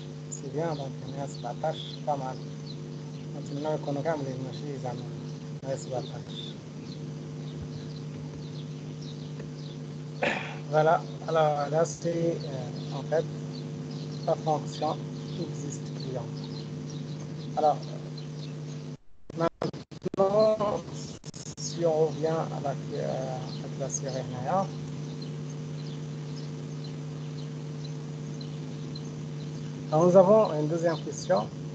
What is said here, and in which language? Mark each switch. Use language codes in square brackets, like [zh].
[fr] C'est bien, donc on est à 17 pas mal. [ar] Maintenant يكونوا كاملين ماشي زعما 17. [fr] Voilà, alors là c'est en fait la fonction existe client. Alors maintenant, si on revient à la série Naya, nous avons une deuxième question.